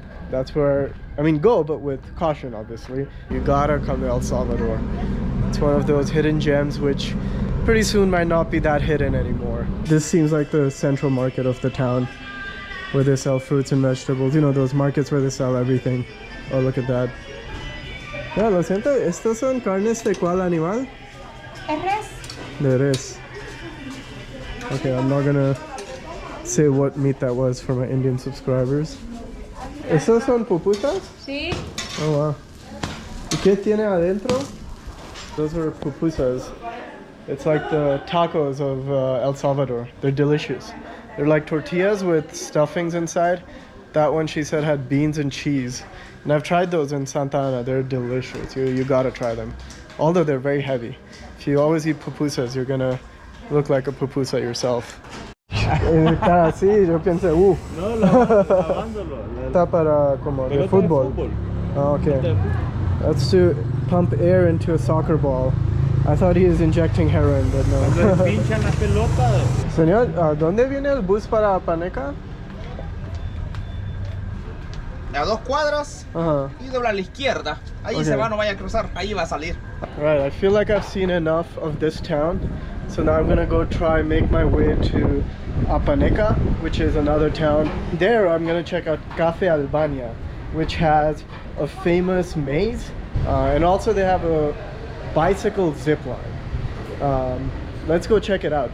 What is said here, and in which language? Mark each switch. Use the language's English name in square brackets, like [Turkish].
[English] That's where, I mean, go, but with caution, obviously. You gotta come to El Salvador. It's one of those hidden gems which pretty soon might not be that hidden anymore. This seems like the central market of the town, where they sell fruits and vegetables. You know, those markets where they sell everything. Oh, look at that. [Spanish] Yeah, lo siento, ¿estos son carnes de cuál animal? Res. De res. [English] Okay, I'm not gonna say what meat that was for my Indian subscribers. [Spanish] ¿Estos son pupusas? Sí. [English] Oh, wow. [Spanish] ¿Y qué tiene adentro? [English] Those are pupusas. It's like the tacos of El Salvador. They're delicious. They're like tortillas with stuffings inside. That one, she said, had beans and cheese. And I've tried those in Santa Ana. They're delicious. You gotta try them. Although they're very heavy. If you always eat pupusas, you're gonna look like a pupusa yourself. [Spanish] Está así, yo pensé, No, lavándolo. Está para como de fútbol. [English] Oh, okay. That's to pump air into a soccer ball. I thought he was injecting heroin, but no. [Spanish] Pinchan la pelota. Señor, ¿dónde viene el bus para Apaneca? A 2 cuadras y dobla a la izquierda. Ahí se va, no vaya a cruzar. Ahí va a salir. [English] Right, I feel like I've seen enough of this town. So now I'm gonna go try make my way to Apaneca, which is another town. There I'm gonna check out Cafe Albania, which has a famous maze, and also they have a bicycle zip line. Let's go check it out.